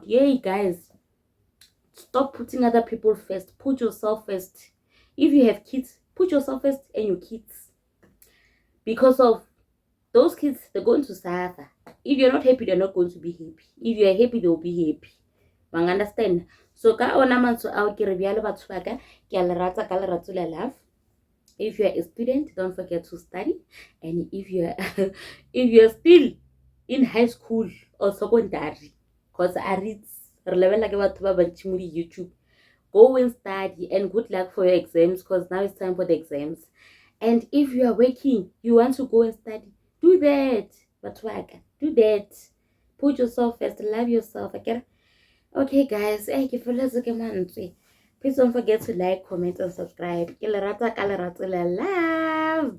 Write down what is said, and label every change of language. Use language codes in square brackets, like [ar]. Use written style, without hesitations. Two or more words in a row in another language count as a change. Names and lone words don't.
[en] Yay, guys, stop putting other people first. Put yourself first. If you have kids, put yourself first and your kids, because of those kids, they're going to suffer. If you're not happy, they're not going to be happy. If you're happy, they'll be happy. Bang understand? [nso] So ka ona manso ao ke re bjale batho ba ka ke a le rata ka lerato la love. [en] If you're a student, don't forget to study. And if you're if you're still in high school or secondary, because I read level like about YouTube, go and study, and good luck for your exams, because now it's time for the exams. And if you are working, you want to go and study, do that. But do that. Put yourself first, love yourself. Okay, guys, please don't forget to like, comment, and subscribe. [nso] Ke le rata ka lerato la love.